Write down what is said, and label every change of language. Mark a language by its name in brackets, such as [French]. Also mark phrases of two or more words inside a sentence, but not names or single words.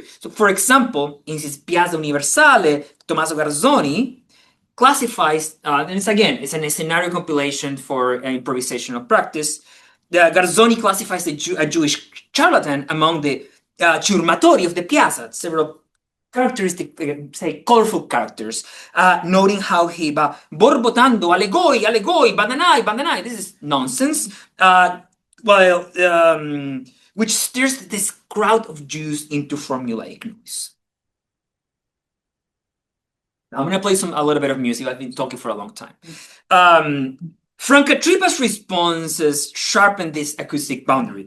[English] So, for example, in his Piazza Universale, Tommaso Garzoni classifies, and it's an scenario compilation for an improvisational practice. Garzoni classifies a Jewish charlatan among the ciurmatori of the piazza, several characteristic, say, colorful characters, noting how he borbotando, alegoi, badanai, badanai. This is nonsense. Which steers this crowd of Jews into formulaic noise. Now I'm going to play a little bit of music. I've been talking for a long time. Francatripa's responses sharpen this acoustic boundary.